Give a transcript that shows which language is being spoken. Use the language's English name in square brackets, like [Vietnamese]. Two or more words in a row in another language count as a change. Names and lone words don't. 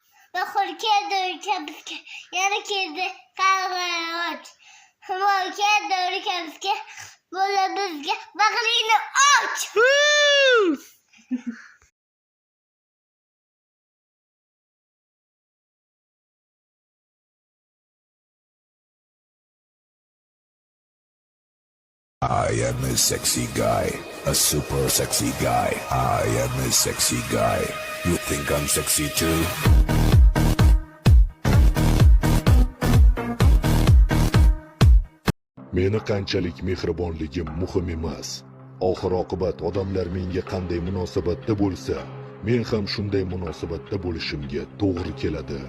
[Uzbek] Bahor keldi ülkemizga, yana keldi qarg'ayoch. Himol keldi ülkemizga, bola bizga bag'ringni och. [English] I am a sexy guy, a super sexy guy. I am a sexy guy. You think I'm sexy too? [Uzbek] Meni qanchalik mehribonligim muhim emas. Oxir oqibat odamlar menga qanday munosabatda bo'lsa, men ham shunday munosabatda bo'lishimga to'g'ri keladi.